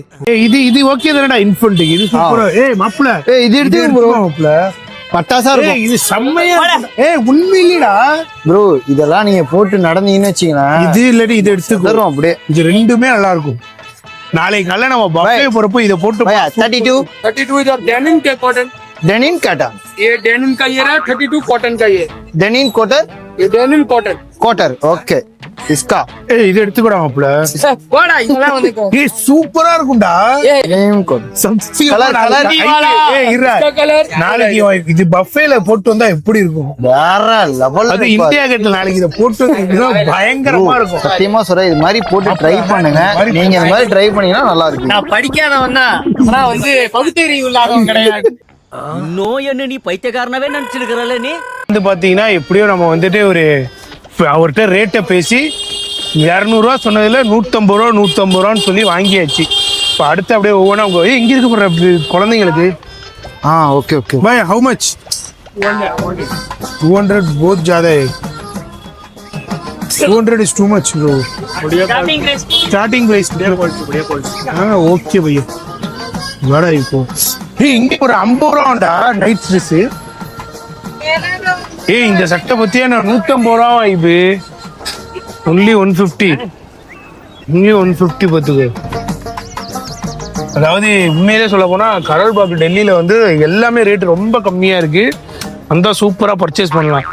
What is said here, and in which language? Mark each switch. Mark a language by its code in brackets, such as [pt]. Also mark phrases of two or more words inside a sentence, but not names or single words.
[ta] இது ஓகே தானடா இன்ஃபன்ட். இது சூப்பரா. மாப்ள இது எடுத்து ப்ரோ, மாப்ள பட்டாசா இருக்கும் இது, செம்மையா. உண்மையிலேடா ப்ரோ, இதெல்லாம் நீங்க போட்டு நடந்தீங்கன்னு வச்சீங்களேன், இது இல்லடி இது எடுத்துக்கிறோம் அப்படியே. இது ரெண்டுமே நல்லா இருக்கும். நாளைக்கு காலைல நம்ம பஃபே போறப்போ இதை போட்டு [hi] 32 इधर डेनिम के कॉटन, डेनिम काटा, ये डेनिम का ये रहा 32 कॉटन का, ये डेनिम कॉटन, ये डेनिम कॉटन कॉटर ओके इसका। [ta] இது எடுத்துக்கூட மாப்ள, போடா இதெல்லாம் வந்து சூப்பரா இருக்கும்டா। [hi] डेनिम कॉटन [ta] நாளைக்கு இது பஃபேல போட்டு வந்தா எப்படி இருக்கும்? வேற லெவல். அது இந்தியா கேட்ல நாளைக்கு இதை போட்டு பயங்கரமா இருக்கும். சத்தியமா சொல்றேன், இது மாதிரி போட்டு ட்ரை பண்ணுங்க. நீங்க இந்த மாதிரி ட்ரை பண்ணீங்கன்னா நல்லா இருக்கும். நான் படிக்காதவன் தான், ஆனா வந்து பகுத்தறிவு இல்லாதவன் கிடையாது। நோய் என்ன நீ பைத்தியக்காரனவே நினைச்சிருக்கிறல்ல நீ? வந்து பாத்தீங்கன்னா எப்படியோ நம்ம வந்துட்டு ஒரு அவர்கிட்ட ரேட்டை பேசி 200 ரூபா சொன்னதுல 150 ரூபான்னு சொல்லி வாங்கியாச்சு। இப்போ அடுத்து அப்படியே ஒவ்வொன்றா அவங்க எங்க இருக்கு போற குழந்தைங்களுக்கு। [en] okay okay [hi] भाई [en] how much? [hi] 200 बहुत ज्यादा है। [ta] 200 [en] is too much bro। starting price [hi] ओके भैया बड़ा [ta] இப்போ இங்க ஒரு 50 ரூபாண்டா [en] night dress. [ta] இந்த சட்டை பத்தியா நான் 150 ரூபா இது ஒன்லி 150 இங்கே 150 பார்த்துக்கு। அதாவது உண்மையிலே சொல்ல போனா கரோல் பாக் டெல்லியில வந்து எல்லாமே ரேட் ரொம்ப கம்மியா இருக்கு, அந்த சூப்பரா பர்ச்சேஸ் பண்ணலாம்।